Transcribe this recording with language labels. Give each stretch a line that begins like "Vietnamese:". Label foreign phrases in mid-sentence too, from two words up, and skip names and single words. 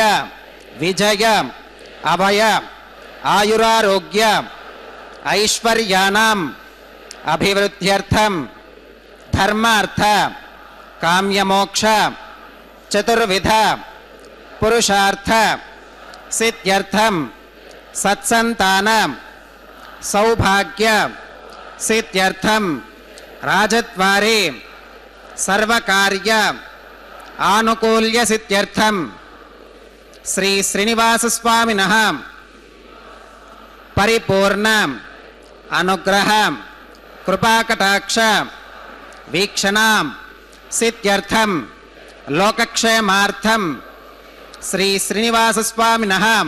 Sanskrit: విజయ అభయ ఆయురారోగ్య ఐశ్వర్యానాం అభివృద్ధ్యర్థం ధర్మార్థ కామ్యమోక్ష చతుర్విధ పురుషార్థ సిద్ధ్యర్థం సత్సంతాన सौभाग्य सिद्ध्यर्थम राजद्वारे सर्वकार्य आनुकूल्य सिद्ध्यर्थम श्री श्रीनिवास स्वामिनः परिपूर्ण अनुग्रह कृपाकटाक्ष वीक्षणां सिद्ध्यर्थम लोकक्षेमार्थम श्री श्रीनिवास स्वामिनः